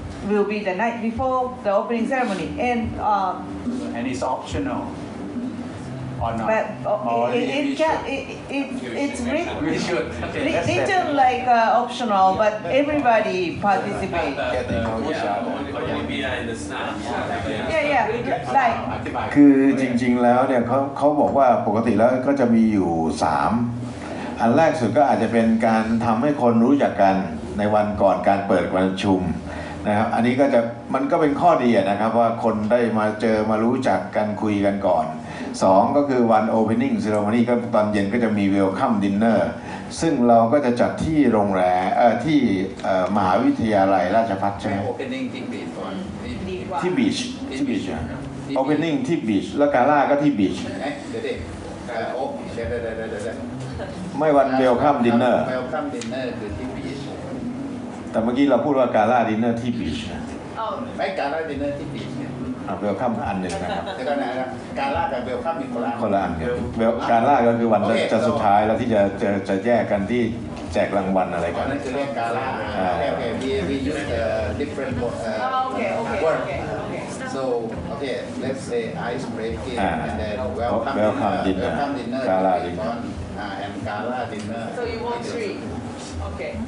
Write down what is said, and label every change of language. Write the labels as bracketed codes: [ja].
[en] Will be the night before the opening ceremony, And it's optional. Or not? but Or it's written. We should. Okay, that's Written that. like optional, but everybody participate. Getting know each other Maybe I understand. Yeah, like [th] คือจริงๆแล้วเนี่ยเขาบอกว่าปกติแล้วก็จะมีอยู่3อันแรกสุดก็อาจจะเป็นการทำให้คนรู้จักกันในวันก่อนการเปิดประชุมนะครับอันนี้ก็จะมันก็เป็นข้อดีนะครับว่าคนได้มาเจอมารู้จักกันคุยกันก่อน2ก็คือวัน Opening Ceremony ก็ตอนเย็นก็จะมี Welcome Dinner ซึ่งเราก็จะจัดที่โรงแรมที่มหาวิทยาลัยราชภัฏใช่ไหม opening ที่บีชก่อน ที่บีชOpening ที่บีชแล้วกาล่าก็ที่บีช เดี๋ยวโอ้เดี๋ยว ไม่วัน Welcome Dinner Welcome Dinner คือที่บีช แต่เมื่อกี้เราพูดว่ากาล่าดินเนอร์ที่บีชนะ ไม่การ่าดินเนอร์ที่บีชเนี่ย เวลคัมอันหนึ่งนะครับ เดี๋ยวก่อนนะการ่ากับเวลคัมมีคนละ คนละอันการล่าก็คือวันจะสุดท้ายแล้วที่จะแยกกันที่แจกรางวัลอะไรกัน นั่นคือเรียกการ่าโอเค [en] we use different word so okay let's say ice breaking and then welcome dinner gala dinner and gala dinner so you want 3. Okay.